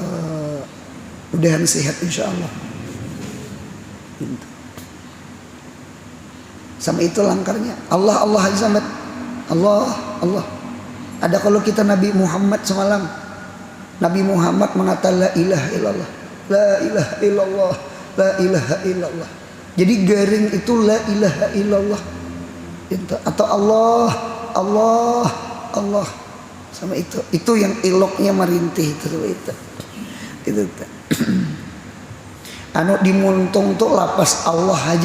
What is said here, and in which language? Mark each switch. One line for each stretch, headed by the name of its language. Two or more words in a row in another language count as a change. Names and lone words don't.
Banjar: Mudahan sehat insyaallah. Sama itu langkarnya. Allah aja sambat. Allah. Ada kalau kita Nabi Muhammad semalam, Nabi Muhammad mengatakan
Arabic: لا إله إلا الله, لا إله إلا الله, لا إله إلا الله.
Banjar: Jadi garing itu
Arabic: لا إله إلا الله.
Banjar: Atau Allah sama itu. Itu yang iloknya merintih itu. Anu dimuntung tuh lapas Allah aja.